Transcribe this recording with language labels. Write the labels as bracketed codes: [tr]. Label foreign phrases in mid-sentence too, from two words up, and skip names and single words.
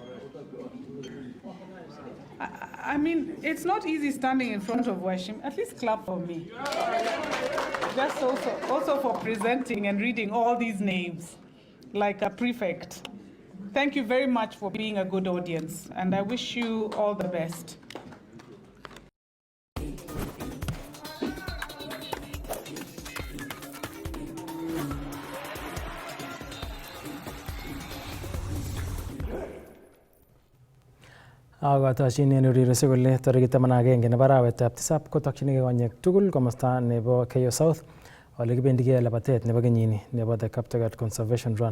[en] I mean, it's not easy standing in front of Washim. At least clap for me. Just also for presenting and reading all these names like a prefect. Thank you very much for being a good audience, and I wish you all the best. [kln] Akotoshin urerioshek kole tarikit 11 nebo arawetab tisab kotokchinigei konyek tugul komosta nebo Keyo South ole kibendigei labatet nebo kenyini nebo the Kaptagat Conservation Run.